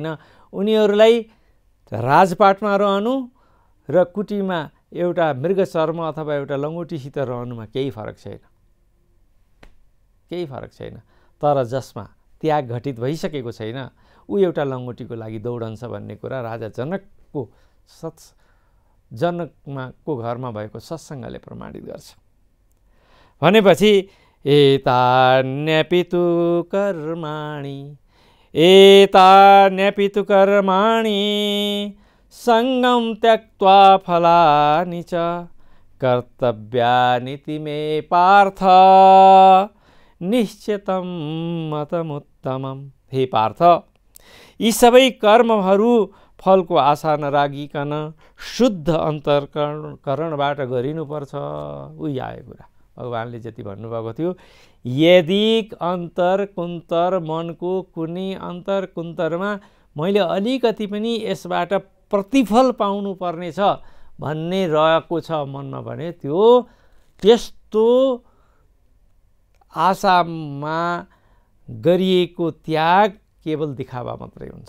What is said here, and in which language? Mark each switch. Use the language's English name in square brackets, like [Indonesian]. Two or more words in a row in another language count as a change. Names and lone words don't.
[Nepali] उनीहरूलाई राजपाटमा रहनु र कुटीमा एउटा मृग चर्म अथवा एउटा लङ्गोटीसित रहनुमा केही फरक छैन। तर जसमा त्याग घटित भइसकेको छैन, ऊ एउटा लङ्गोटीको लागि दौडन्छ भन्ने कुरा राजा जनकको घरमा भएको सत्सङ्गले प्रमाणित गर्छ। [Sanskrit] भनेपछि एतान्यपितु कर्माणि सङ्गं त्यक्त्वा फलानि च कर्तव्यानिति मे पार्थ निश्चितं मतमुत्तमम्। [Nepali] हे पार्थ, यी सबै कर्महरू फलको आशा नराखिकन शुद्ध अन्तर्करणबाट गरिनुपर्छ। उही आयो कुरा भगवानले जति भन्नुभएको थियो। यदि अन्तर्कुन्तर मनको कुनै अन्तर्कुन्तरमा मैले अलिकति पनि यसबाट प्रतिफल पाउनु पर्ने छ भन्ने रहेको छ मनमा भने त्यस्तो आशामा गरिएको त्याग केवल दिखावा मात्रै हुन्छ।